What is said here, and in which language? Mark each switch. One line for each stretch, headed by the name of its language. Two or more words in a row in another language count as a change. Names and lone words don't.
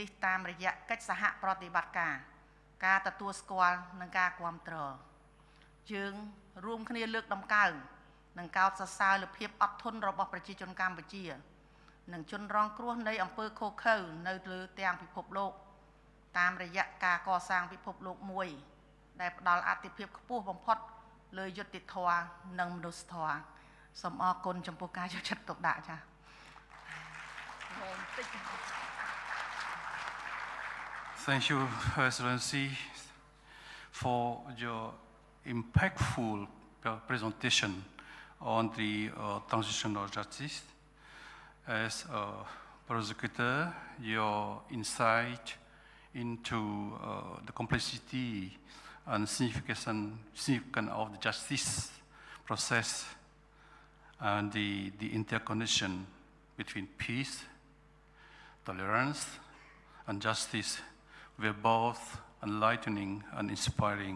Khmer: នេះតាមរយៈកិច្ចសហប្រតិបត្តិការទទួលស្គាល់និងការគាំទ្រយើងរួមគ្នាលើកតម្កើងនិងកោតសរសើរលើភាពអត់ធន់របស់ប្រជាជនកម្ពុជានិងជនរងគ្រោះនៃអំពើឃោរឃៅនៅលើទាំងពិភពលោកតាមរយៈការកសាងពិភពលោកមួយដែលផ្ដល់អាទិភាពខ្ពស់បំផុតលើយុត្តិធម៌និងមនុស្សធម៌សូមអរគុណចំពោះការយកចិត្តទុកដាក់ចា៎
English: Thank you, Her Excellency, for your impactful presentation on the transitional justice. As a prosecutor, your insight into the complexity and significance of the justice process and the interconnection between peace, tolerance, and justice were both enlightening and inspiring.